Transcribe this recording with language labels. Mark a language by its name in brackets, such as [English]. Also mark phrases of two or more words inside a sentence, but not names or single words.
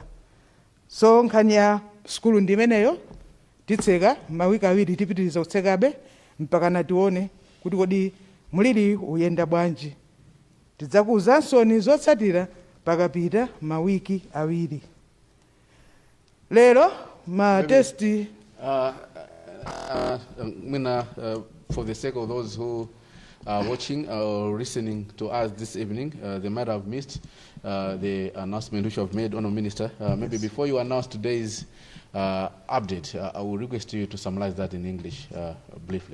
[Nyanja] So nkhani ya sukulu ndi imeneyo titseka mawiki awiri tipitiriza kutsekabe mpaka natione kuti kodi muliri uyenda bwanji. Tidzakuwuzansoni zotsatira pakapita mawiki awiri. Lero ma test [English] for the sake of those who are watching or listening to us this evening, they might have missed the announcement which you have made, Honourable Minister. Maybe yes. Before you announce today's update, I will request you to summarize that in English briefly.